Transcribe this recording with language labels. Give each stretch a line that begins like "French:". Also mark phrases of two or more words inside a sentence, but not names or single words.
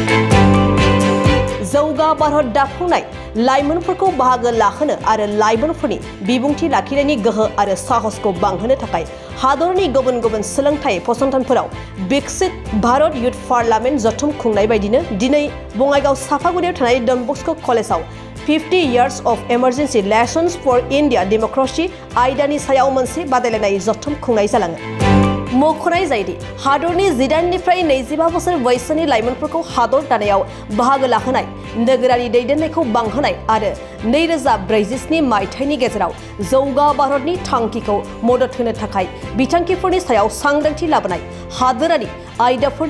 Bodo: जौगा भारत दाफुंनाय लाइमोनफोरखौ बाहागो लाहोनो आरो लाइमोनफोरनि बिबुंथि लाखिनायनि गोहो आरो साहसखौ बांहोनो थाखाय हादरनि गुबुन गुबुन सोलोंथाइ फसंथानफोराव बिकसित भारत युथ पार्लामेन्ट जथुम खुंनाय बायदिनो दिनै बङाइगाव साफागुरियाव थानाय डन बस्को कलेजाव
English: 50 years of emergency lessons for India democracy
Bodo: आयदानि सायाव मोनसे बादायलायनाय जथुम खुंनाय जालाङो। मख'नाय जायोदि हादरनि 18निफ्राय 25 बोसोर बैसोनि लाइमोनफोरखौ हादर दानायाव बाहागो लाहोनाय, नोगोरारि दैदेननायखौ बांहोनाय आरो 2047 मायथाइनि गेजेराव जौगा भारतनि थांखिखौ मदद होनो थाखाय बिथांखिफोरनि सायाव सांग्रांथि लाबोनाय, हादोरारि आयदाफोरनि